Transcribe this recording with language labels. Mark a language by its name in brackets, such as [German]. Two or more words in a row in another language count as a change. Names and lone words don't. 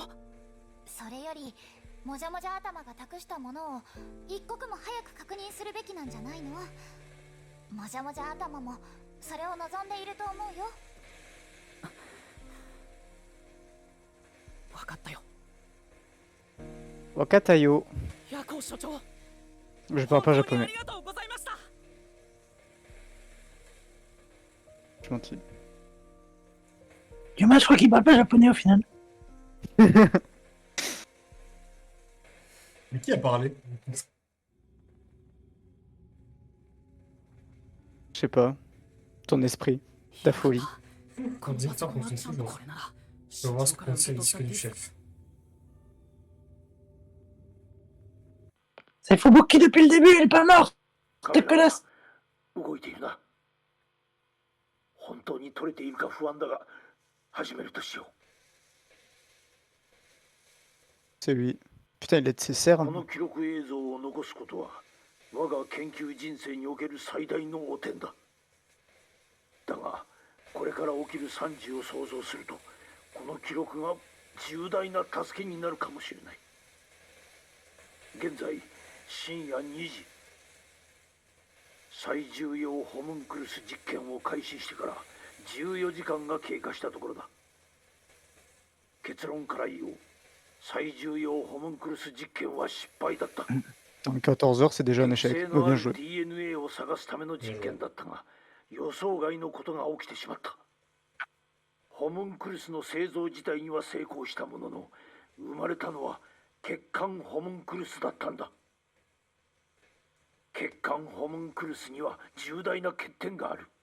[Japanese] それよりもじゃもじゃ頭が託したものを一刻も早く確認するべきなんじゃないの？もじゃもじゃ頭もそれを望んでいると思うよ。わかったよ。 Wakatayo. ヤコウ所長。 [French] Je parle pas [Japanese] あ [French] japonais. [Japanese] りがとうございました。 [French] Je mentis. Yuma, je crois qu'il parle pas japonais au final. Mais qui a parlé? Je sais pas. Ton esprit. Ta folie. Quand le directeur fonctionne toujours. Je vais voir ce que contient le disque du chef. C'est Fubuki depuis le début, il est pas mort. T'es connasse. [Japanese] 動いているな。本当に取れているか不安だが、始めるとしよ [French] C'est lui. Putain, il a de ses [Japanese] う。 [French] cernes. [Japanese] この記録映像を残すことは、我が研究人生における最大の汚点だ。だが、これから起きる惨事を想像すると、この記録が重大な助けになるかもしれない。現在、深夜2時。最重要ホムンクルス実験を開始してから14時間が経過したところだ。結論から言おう。最重要ホムンクルス実験は失敗だった。 [French] En 14 heures, c'est déjà un [Japanese] 性 [French] échec. [Japanese] の [French] Oh, [Japanese] あ [French] bien [Japanese] る [French] joué. [Japanese] DNA を探すための実験だったが、予想外のことが起きてしまった。ホムンクルスの製造自体には成功したものの、生まれたのは血管ホムンクルスだったんだ。血管ホムンクルスには重大な欠点がある。